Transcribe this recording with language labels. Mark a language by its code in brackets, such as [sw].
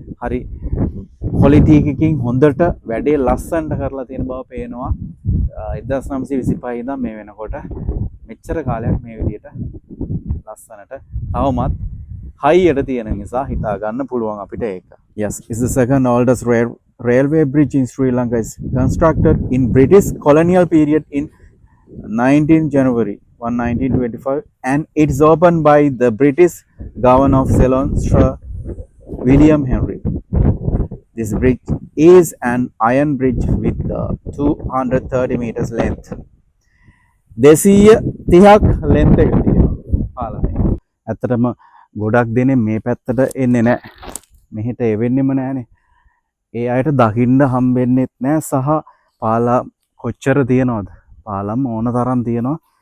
[si] හරි ක්වොලිටි එකකින් හොඳට වැඩේ ලස්සනට කරලා තියෙන බව පේනවා. 1925 ඉඳන් මේ වෙනකොට මෙච්චර කාලයක් මේ විදිහට ලස්සනට තවමත් හයියට තියෙන නිසා හිතා ගන්න පුළුවන් අපිට ඒක. [en] Yes, it's the second oldest railway bridge in Sri Lanka. Is constructed in British colonial period in 19 January 1925 and it's opened by the British Governor of Ceylon, Sir William Henry. This bridge is an iron bridge with 230 meters length. [si] 230ක් length එක තියෙනවා පාලමේ. ඇත්තටම ගොඩක් දෙනේ මේ පැත්තට එන්නේ නැහැ. මෙහෙට එවෙන්නෙම නැහනේ. ඒ අයට දකින්න හම්බෙන්නෙත් නැහැ. සහ පාලම් කොච්චර තියනවද? පාලම් ඕන තරම් තියෙනවා.